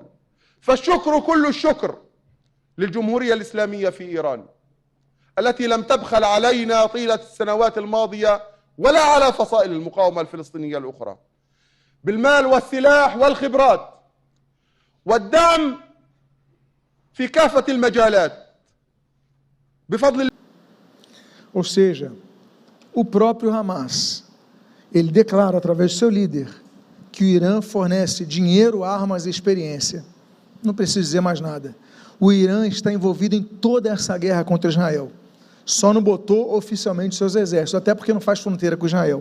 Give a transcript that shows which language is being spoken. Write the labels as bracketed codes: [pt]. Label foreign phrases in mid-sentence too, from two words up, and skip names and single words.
[ar] فالشكر كل الشكر للجمهورية الإسلامية في إيران التي لم تبخل علينا طيلة السنوات الماضية ولا على فصائل المقاومة الفلسطينية الأخرى بالمال والسلاح والخبرات والدعم في كافة المجالات بفضل. [pt] Ou seja, o próprio Hamas, ele declara através do seu líder que o Irã fornece dinheiro, armas e experiência. Não preciso dizer mais nada. O Irã está envolvido em toda essa guerra contra Israel. Só não botou oficialmente seus exércitos, até porque não faz fronteira com Israel.